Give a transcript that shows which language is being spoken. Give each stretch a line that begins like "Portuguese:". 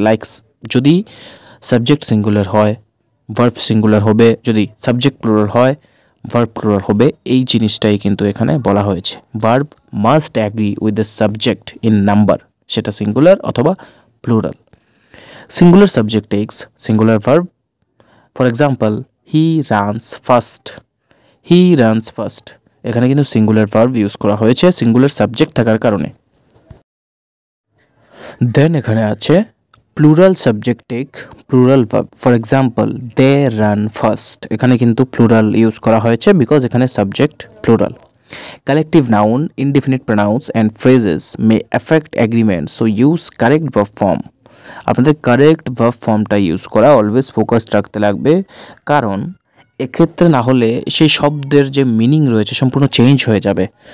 Bangla: Like যদি subject singular হয় verb singular হবে, যদি সাবজেক্ট প্লুরাল হয় ভার্ব প্লুরাল হবে। এই জিনিসটাই কিন্তু এখানে বলা হয়েছে,
English: verb must agree with the subject in number,
Bangla: সেটা সিঙ্গুলার অথবা plural.
English: Singular subject takes singular verb. For example, he runs fast. He runs fast.
Bangla: এখানে কিন্তু singular verb ইউজ করা হয়েছে singular subject থাকার কারণে।
English: then
Bangla: এখানে আছে
English: plural subject take plural verb. For example, they run fast.
Bangla: এখানে কিন্তু plural ইউজ করা হয়েছে বিকজ এখানে subject plural.
English: Collective noun, indefinite pronouns and phrases may affect agreement, so use correct verb form.
Bangla: আপনাদের কারেক্ট ভার্ব ফর্মটা use করা always focus রাখতে লাগবে, কারণ এক্ষেত্রে না হলে সেই শব্দের যে মিনিং রয়েছে সম্পূর্ণ চেঞ্জ হয়ে যাবে।